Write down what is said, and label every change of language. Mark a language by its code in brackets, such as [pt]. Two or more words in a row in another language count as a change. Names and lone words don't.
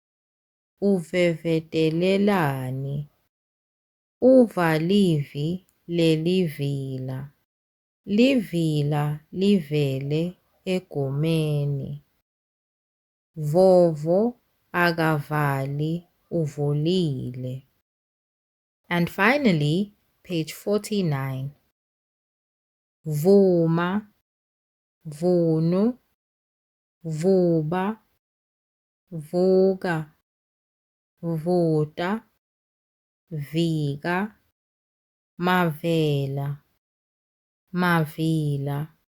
[zu] Uvevetelelani. Uvalivi lelivila. Livila livele egumeni. Vovo akavali uvulile. [en] And finally, page 49. [zu] Vuma, vunu, vuba, vuka, vuta, vika, mavela, mavila,